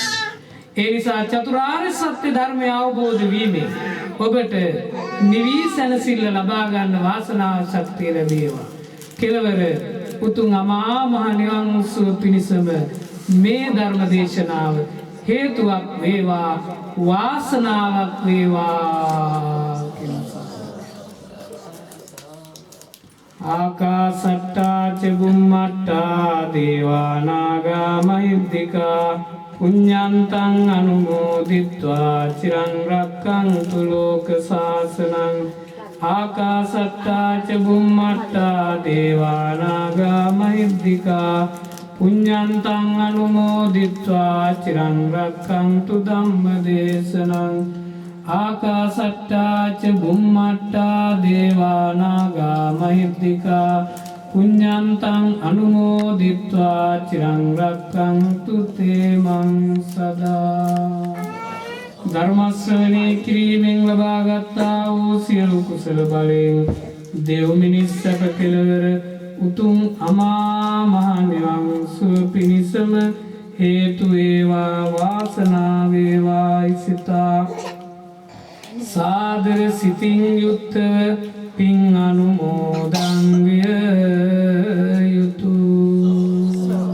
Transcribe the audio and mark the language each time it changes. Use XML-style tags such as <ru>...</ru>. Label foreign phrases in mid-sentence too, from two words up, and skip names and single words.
<si>ඒ නිසා චතුරාර්ය සත්‍ය ධර්මය අවබෝධ වීමෙන් ඔබට නිවී සැනසෙල්ල ලබා ගන්න වාසනාව ශක්තිය ලැබේවා. කෙලවර උතුම් අමා මහ නිවන් සුව පිණිසම මේ ධර්ම දේශනාව හේතුවක් වේවා වාසනාවක් වේවා කියලා.</si> <pi>ආකාසට්ටා ච බුම්මට්ටා දේවා නාග මහිද්దికා පුඤ්ඤන්තං අනුමෝදිත්වා චිරං රක්ඛන්තු ලෝක සාසනං. ආකාසට්ටා ච බුම්මට්ටා දේවා නාග මහිද්దికා පුඤ්ඤන්තං අනුමෝදිත්වා චිරං රක්ඛන්තු ධම්මදේශනං. ආකාසට්ටා ච බුම්මට්ටා දේවා නාග මහිද්దికා පුඤ්ඤන්තං අනුමෝදිත්වා චිරං රක්ඛන්තු තේ මං සදා.</pi> <si>ධර්ම ශ්‍රවණේ කිරීමෙන් ලබාගත්තා වූ සියලු කුසල බලයෙන් දෙව් මිනිස් සැප කෙළවර උතුම් අමා මහ නිවන් සුව පිණිසම හේතු වේවා වාසනාව වේවා සිතා සාදර සිතින් යුක්තව පින් අනුමෝදන් විය යුතුය.</si>